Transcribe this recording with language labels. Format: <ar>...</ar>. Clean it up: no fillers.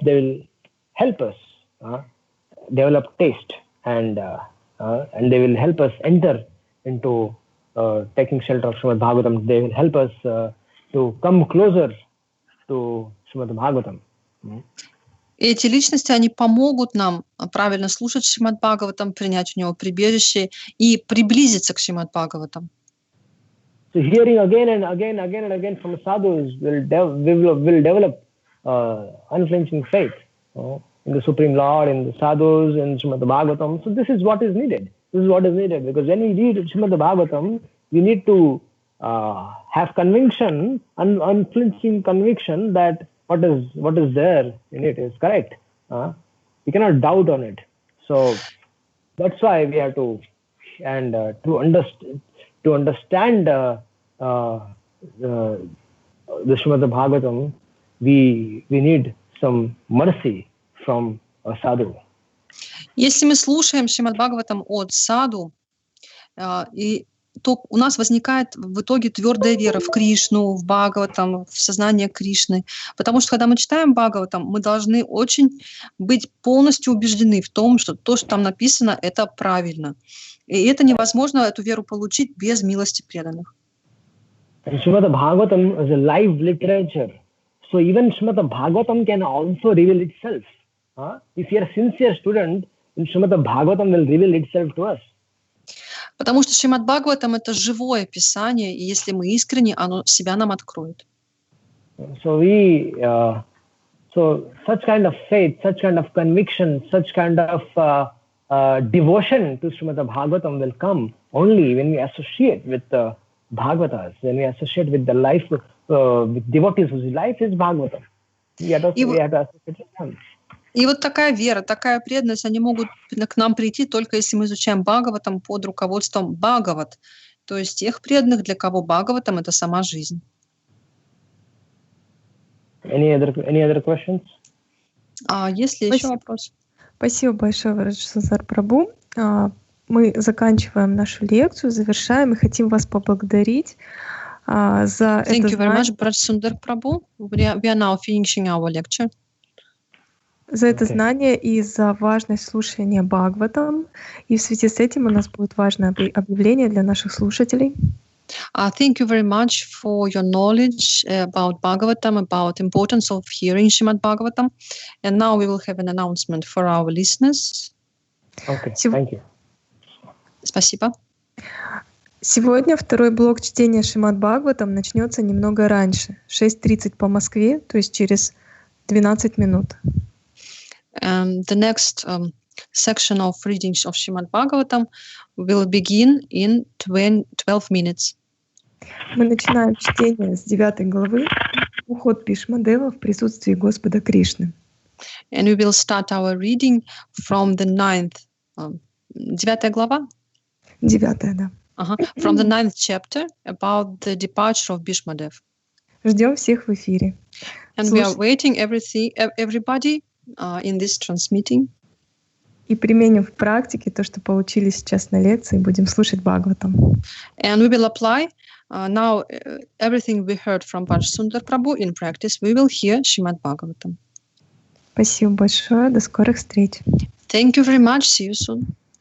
<en>They will help us develop taste, and they will help us enter into taking shelter of Shrimad-Bhagavatam. They will help us to come closer to Shrimad-Bhagavatam.</en> <ru>Эти личности, они помогут нам правильно слушать Шримад-Бхагаватам, принять у него прибежище и приблизиться к Шримад-Бхагаватам.</ru> <en>So hearing again and again from sadhus will develop unflinching faith in the Supreme Lord, in the sadhus, in Shrimad-Bhagavatam. So this is what is needed. Because when we read Shrimad-Bhagavatam, you need to have conviction, unflinching conviction that what is there in it is correct. You cannot doubt on it. So that's why we have to, and to understand the Shrimad-Bhagavatam, we need some mercy from a sadhu.</en> <ru>Если мы слушаем Шримад-Бхагаватам от саду, то у нас возникает в итоге твердая вера в Кришну, в Бхагаватам, в сознание Кришны. Потому что, когда мы читаем Бхагаватам, мы должны очень быть полностью убеждены в том, что то, что там написано, это правильно. И это невозможно, эту веру получить без милости преданных.</ru> <en>Shrimad-Bhagavatam is a live literature. So even Shrimad-Bhagavatam can also reveal itself. If you are a sincere student, then Shrimad-Bhagavatam will reveal itself to us.</en> <ru>Потому что Шримад-Бхагаватам — это живое писание, и если мы искренне, оно себя нам откроет.</ru> <en>So such kind of faith, such kind of conviction, such kind of devotion to Shrimad-Bhagavatam will come only when we associate with the Bhagavatas, when we associate with the life, with devotees whose life is Bhagavatam. We have to associate with them.</en> <ru>И вот такая вера, такая преданность, они могут к нам прийти только если мы изучаем Бхагаватам под руководством Бхагават, то есть тех преданных, для кого Бхагаватам — это сама жизнь.</ru> <en>Any other questions?</en> <ru>Есть ли еще вопрос? Спасибо большое, Браджсундар Прабху. Мы заканчиваем нашу лекцию, завершаем и хотим вас поблагодарить за</ru> <en>Thank</en> <ru>это</ru> <en>you very</en> <ru>знание.</ru> <en>much, Bраджсундар Prabhu. We are now finishing our lecture.</en> <ru>За это знание и за важность слушания Бхагаватам. И в связи с этим у нас будет важное объявление для наших слушателей.</ru> <en>Thank you very much for your knowledge about Bhagavatam, about importance of hearing Shrimad-Bhagavatam. And now we will have an announcement for our listeners. Okay, thank you.</en> <ru>Спасибо. Сегодня второй блок чтения Шримад-Бхагаватам начнется немного раньше, 6:30 по Москве, то есть через 12 минут.</ru> <en>The next section of readings of Shrimad-Bhagavatam will begin in 12 minutes.</en> <ru>Мы начинаем чтение с 9 главы «Уход Бхишмадева в присутствии Господа Кришны».</ru> <en>And we will start our reading from the 9th,</en> <ru>9 глава? 9, да.</ru> <en>From the 9th chapter about the departure of Bhishmadev.</en> <ru>Ждем всех в эфире.</ru> <en>And we are waiting everybody in this transmitting.</en> <ru>И применим в практике то, что получили сейчас на лекции, будем слушать Бхагаватам.</ru> <en>And we will apply now everything we heard from Bраджсундар Prabhu in practice. We will hear Shrimad-Bhagavatam.</en> <ru>Спасибо большое. До скорых встреч.</ru> <en>Thank you very much. See you soon.</en>